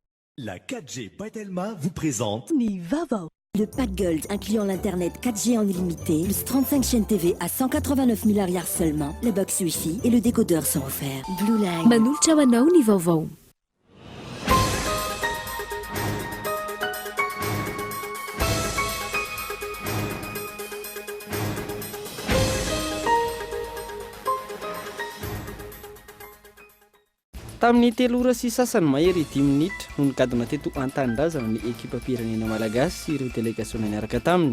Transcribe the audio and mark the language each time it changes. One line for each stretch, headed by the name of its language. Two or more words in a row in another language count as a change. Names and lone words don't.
French: La 4G by Telma vous présente
Malagasy: Ni Vavo.
French: Le pack Gold incluant l'internet 4G en illimité, plus 35 chaînes TV à 189 milliards seulement, le box Wi-Fi et le décodeur sont offerts. Blue Line.
Malagasy: Manolotra hoanao ny vaovao. Tamin'ny 3 ora sy sasany mahery 10 minitra no nikadina teto an-tanindrazana ny ekipa pirenena malagasy sy ireo délégation niaraka taminy.